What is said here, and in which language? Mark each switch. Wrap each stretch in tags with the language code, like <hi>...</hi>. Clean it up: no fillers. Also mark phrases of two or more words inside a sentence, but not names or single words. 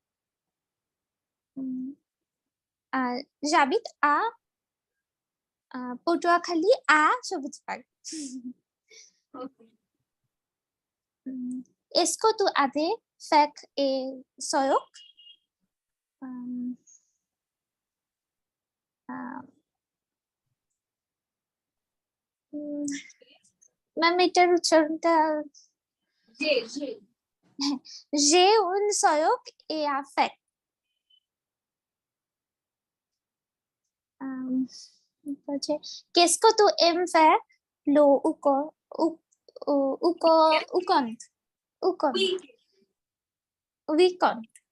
<fr>J'habite à Patuakhali à Shabutpar. Okay. Est-ce que tu as des fèques et soyok?</fr> <bn>ম্যাম এটার উচ্চারণটা</bn> <fr>J'ai. j'ai un soyok et un fèque. Qu'est-ce que tu aimes faire le weekend?</fr>